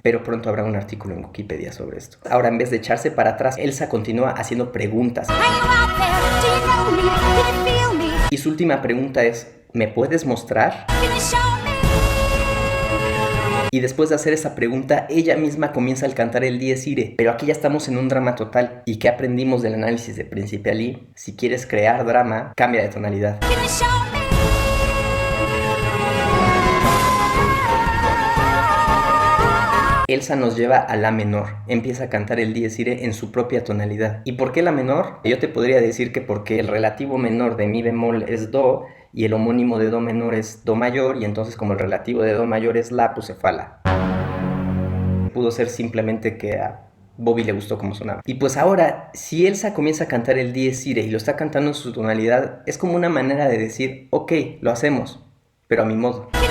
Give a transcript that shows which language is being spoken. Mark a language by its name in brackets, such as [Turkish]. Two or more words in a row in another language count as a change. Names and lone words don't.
[Spanish] Pero pronto habrá un artículo en Wikipedia sobre esto. Ahora, en vez de echarse para atrás, Elsa continúa haciendo preguntas. Y su última pregunta es, ¿me puedes mostrar? Y después de hacer esa pregunta, ella misma comienza a cantar el dies irae. Pero aquí ya estamos en un drama total. ¿Y qué aprendimos del análisis de Príncipe Ali? Si quieres crear drama, cambia de tonalidad. Elsa nos lleva a la menor. Empieza a cantar el dies irae en su propia tonalidad. ¿Y por qué la menor? Yo te podría decir que porque el relativo menor de mi bemol es do y el homónimo de do menor es do mayor, y entonces como el relativo de do mayor es la, pues se fue a la. Pudo ser simplemente que Bobby le gustó cómo sonaba. Y pues ahora, si Elsa comienza a cantar el Dies Irae y lo está cantando en su tonalidad, es como una manera de decir, ok, lo hacemos, pero a mi modo.